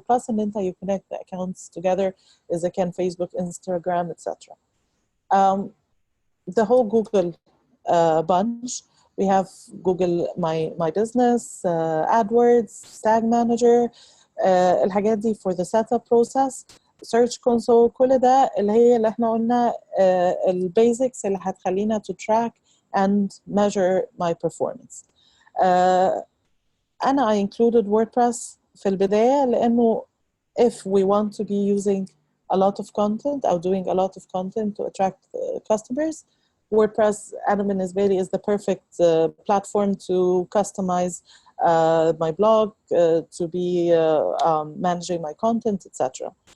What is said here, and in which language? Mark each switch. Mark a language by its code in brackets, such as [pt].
[en] Plus, and then you connect the accounts together, is again Facebook, Instagram, etc. The whole Google bunch. We have Google My Business, AdWords, Tag Manager, [ar] الحاجات دي [en] for the setup process, Search Console. [ar] كل ده اللي احنا قلنا البيزكس اللي هتخلينا [en] to track and measure my performance. I included WordPress [ar] في البداية لأنه [en] if we want to be using a lot of content or doing a lot of content to attract customers, WordPress [ar] أنا بالنسبة لي [en] is the perfect platform to customize my blog, to be managing my content, etc.